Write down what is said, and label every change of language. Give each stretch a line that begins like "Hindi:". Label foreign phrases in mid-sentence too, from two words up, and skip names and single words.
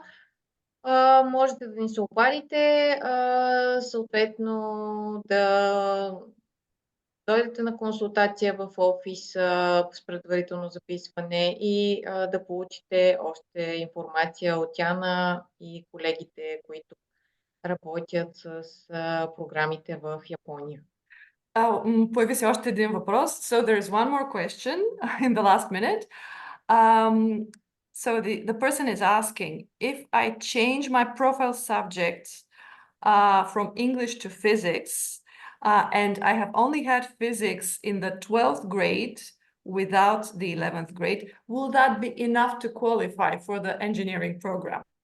Bulgarian: Можете да ни се обадите, съответно да дойдете на консултация в офис с предварително записване и да получите още информация от Яна и колегите, които работят с програмите в Япония. Появи се още един въпрос.
English: So there is one more question in the last minute. So the person is asking, if I change my profile subjects from English to physics, and I have only had physics in the 12th grade without the 11th grade, will that be enough to qualify for the engineering program?